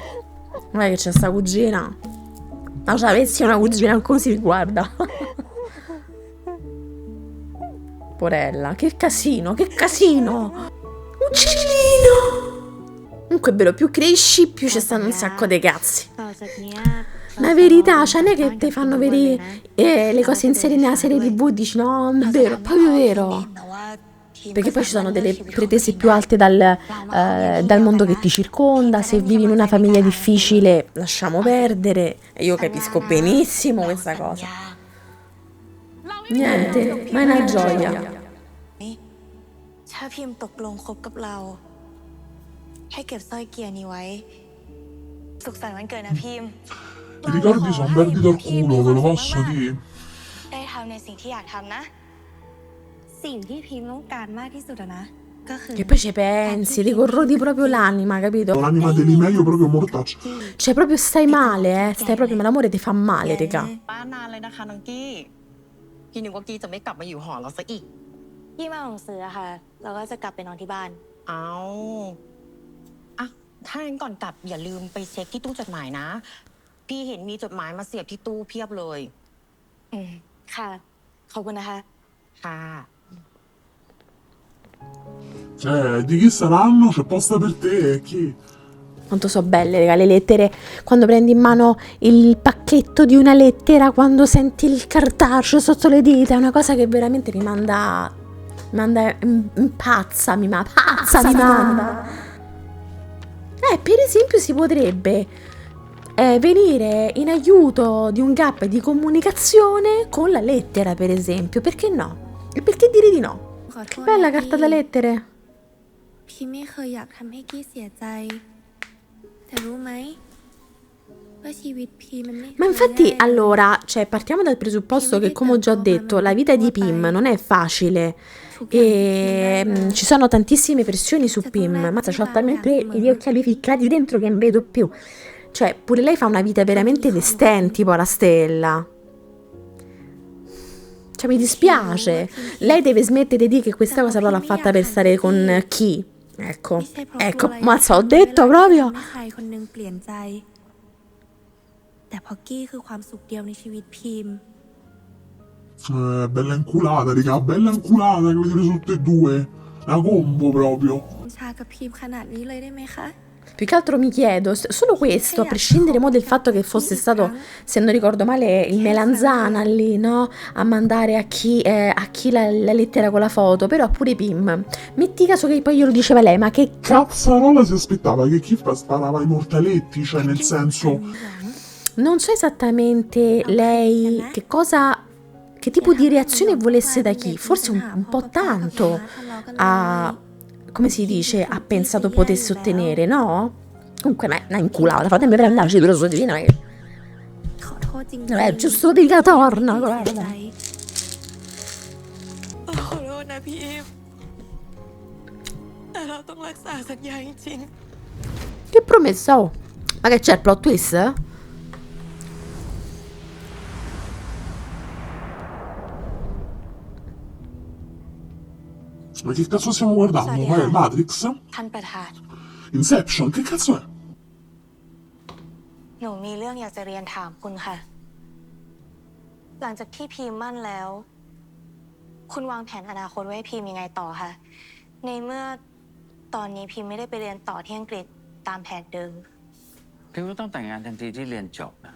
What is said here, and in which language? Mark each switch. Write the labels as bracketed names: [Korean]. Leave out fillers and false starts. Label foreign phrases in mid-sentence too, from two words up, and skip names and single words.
[Italian] Non è che c'è sta cugina. Ma se avessi una cugina così, guarda. Porella, che casino, che casino. Uccellino. Comunque è vero, più cresci, più ci stanno un sacco di cazzi. [Thai] ต่อจากเนี้ย [Italian] Ma verità, cioè non è che ti fanno vedere le cose in serie nella serie TV, dici no, è vero, è proprio vero. Perché poi ci sono delle pretese più alte dal mondo che ti circonda, se vivi in una famiglia difficile lasciamo perdere, e io capisco benissimo questa cosa. Niente, ma è una gioia. [Thai] ถ้าพิมพ์ตกลงคบกับเรา ให้เก็บสร้อยเกียร์นี้ไว้ สุขสันต์วันเกิดนะพิมพ์ [Italian] Ti ricordi sono un bel dito al culo, ve lo posso dire? [Thai] ได้ทำในสิ่งที่อยากทำนะ สิ่งที่พิมพ์ต้องการมากที่สุดอะนะ ก็คือ [Italian] Che poi ci pensi, ti corrodi proprio l'anima, capito? L'anima dell'Imeio proprio mortaccia. Cioè proprio stai male, stai proprio, ma l'amore ti fa male, raga. [Thai] ป้านานเลยนะคะน้องกี้ พี่นึกว่ากี้จะไม่กลับมาอยู่หอเราซะอีก พี่มาของซื้ออะค่ะ เราก็จะกลับไปนอนที่บ้าน เอาอะถ้างั้นก่อนกลับอย่าลืมไปเช็คที่ตู้จดหมายนะ พี่เห็นมีจดหมายมาเสียบที่ตู้เพียบเลย อืม ค่ะ ขอบคุณนะคะ ค่ะ [Italian] Di chi saranno? C'è posta per te, chi? Quanto so belle, raga, le lettere. Quando prendi in mano il pacchetto di una lettera, quando senti il cartaceo sotto le dita, è una cosa che veramente mi manda pazza, mi manda. Per esempio si potrebbe venire in aiuto di un gap di comunicazione con la lettera, per esempio. Perché no? E perché dire di no? [Thai] ขอโทษ [Italian] Bella [Thai] นะ [Italian] carta [Thai] พี่ [Italian] da lettere. [Thai] พี่ไม่เคยอยากทำให้กี้เสียใจ แต่รู้ไหมว่าชีวิตพี่มันไม่ [Italian] Ma [Thai] เคย [Italian] infatti, [Thai] ง่ายเลย [Italian] allora, cioè, partiamo dal presupposto che, come ho già detto, la vita di Pim non è facile e ci sono tantissime pressioni su Pim. Mazza, c'ho talmente gli occhiali ficcati dentro che non vedo più. Cioè, pure lei fa una vita veramente di stenti, poi la Stella. Cioè, mi dispiace. Lei deve smettere di dire che questa cosa però l'ha fatta per stare con chi? Ecco, [Thai] ไม่ใช่เพราะ [Italian] ecco, [Thai] กลัวอะไร [Italian] mazza, ho [Thai] เว [Italian] detto [Thai] ลาที่ [Italian] proprio. [Thai] ทำให้ใครคนหนึงเปลี่ยนใจ แต่เพอกี้คือความสุขเดียวในชีวิตพิมพ์ [Italian] Bella inculata, raga, bella inculata che vedete tutte e due. Una combo proprio. [Thai] ชากับพิมพ์ขนาดนี้เลยได้ไหมคะ [Italian] Più che altro mi chiedo, solo questo, a prescindere mo del fatto che fosse stato, se non ricordo male, il Melanzana lì, no? A mandare a chi la lettera con la foto, però pure Pim. Metti caso che poi glielo diceva lei, ma che Cazzarola si aspettava che chi sparava i mortaletti, cioè nel senso... non so esattamente lei che tipo di reazione volesse da chi, forse un po' tanto come si dice, ha pensato potesse ottenere, no? Comunque, una inculata, fatemi prenderci per di vino. [Thai] ขอโทษจริง [Italian] Giusto di catorna, [Thai] ที่เสีย [Italian] guarda. [Thai] ใจ ขอโทษนะพี่แต่เราต้องรักษาสัญญาจริง [Italian] Che promessa, oh. Ma che c'è il [English] plot twist? [Italian] Ma che cazzo stiamo guardando? Sorry, Ma è eh. Matrix? [Thai] ๆท่านประธาน [Italian] Inception? Che cazzo è? [Thai] หนูมีเรื่องอยากจะเรียนถามคุณค่ะ หลังจากที่พีมมั่นแล้ว คุณวางแผนอนาคตไว้ให้พีมยังไงต่อคะในเมื่อตอนนี้พีมไม่ได้ไปเรียนต่อที่อังกฤษตามแผนเดิม พิมก็ต้องแต่งงานทันทีที่เรียนจบนะ